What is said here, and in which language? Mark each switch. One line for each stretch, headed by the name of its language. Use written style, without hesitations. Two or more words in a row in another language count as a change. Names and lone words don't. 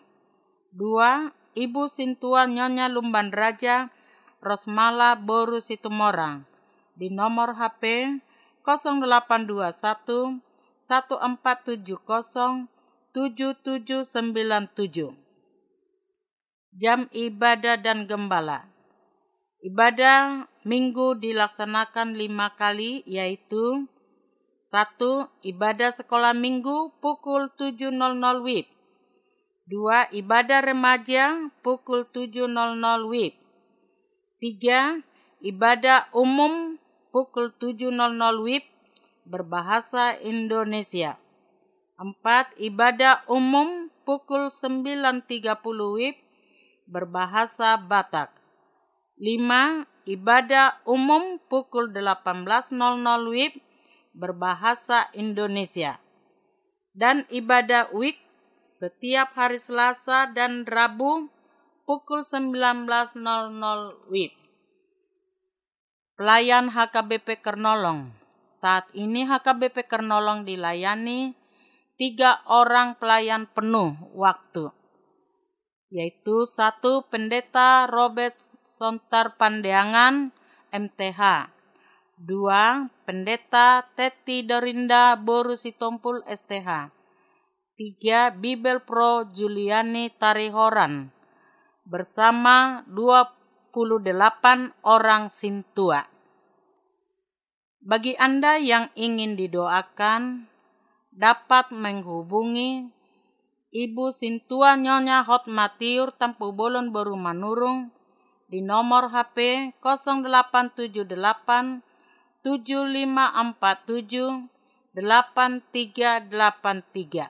Indonesian: 2. Ibu Sintua Nyonya Lumban Raja Rosmala Boru Situmorang di nomor HP 0821 1470 7797. Jam ibadah dan gembala. Ibadah minggu dilaksanakan 5 kali, yaitu 1. Ibadah sekolah minggu pukul 7.00 WIB. 2. Ibadah remaja pukul 7.00 WIB. 3. Ibadah umum pukul 7.00 WIB berbahasa Indonesia. 4. Ibadah umum pukul 9.30 WIB berbahasa Batak. 5. Ibadah umum pukul 18.00 WIB berbahasa Indonesia. Dan ibadah week setiap hari Selasa dan Rabu pukul 19.00 WIB. Pelayan HKBP Kernolong. Saat ini HKBP Kernolong dilayani 3 orang pelayan penuh waktu, yaitu 1. Pendeta Robert Sontar Pandeangan, MTH. 2. Pendeta Teti Dorinda Boru Sitompul, STH. 3. Bibel Pro Juliani Tarihoran bersama 28 orang sintua. Bagi Anda yang ingin didoakan, dapat menghubungi Ibu Sintua Nyonya Hotmatiur Tampu Bolon Boru Manurung di nomor HP 0878 7547 8383.